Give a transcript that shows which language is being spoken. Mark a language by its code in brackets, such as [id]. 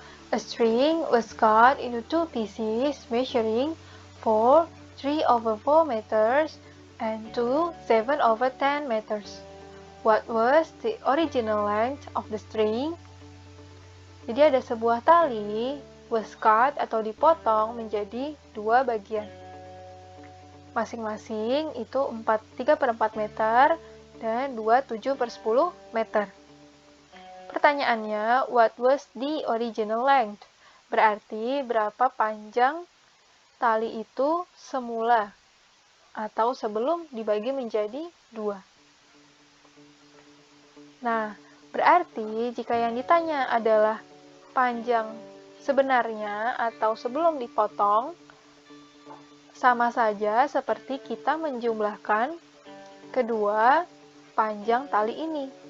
[en] A string was cut into two pieces measuring 4 3/4 meters and 2 7/10 meters. What was the original length of the string? [id] Jadi ada sebuah tali [en] was cut [id] atau dipotong menjadi dua bagian. Masing-masing itu 3/4 meter dan 7/10 meter. [en] Pertanyaannya, what was the original length? [id] Berarti berapa panjang tali itu semula atau sebelum dibagi menjadi dua. Nah, berarti jika yang ditanya adalah panjang sebenarnya atau sebelum dipotong, sama saja seperti kita menjumlahkan kedua panjang tali ini.